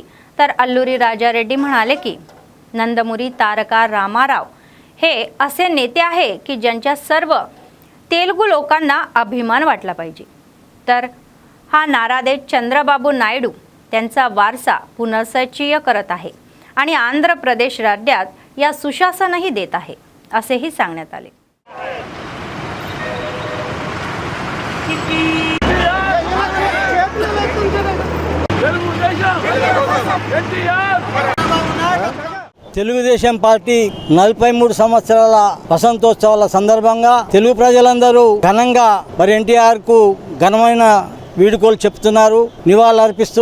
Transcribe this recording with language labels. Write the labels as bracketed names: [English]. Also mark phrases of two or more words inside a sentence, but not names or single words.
[Marathi] तर अल्लुरी राजा रेड्डी म्हणाले की नंदमुरी तारका रामाराव हे असे नेते आहे की ज्यांच्या सर्व तेलुगू लोकांना अभिमान वाटला पाहिजे. तर हा नारा देत चंद्रबाबू नायडू त्यांचा वारसा पुनर्सचीय करत आहे आणि आंध्र प्रदेश राज्यात या सुशासनही देत आहे असेही सांगण्यात आले. [Telugu] తెలుగుదేశం పార్టీ 43 సంవత్సరాల వసంతోత్సవాల సందర్భంగా తెలుగు ప్రజలందరూ ఘనంగా మరి ఎన్టీఆర్ కు ఘనమైన వీడుకోలు చెప్తున్నారు, నివాళులర్పిస్తూ.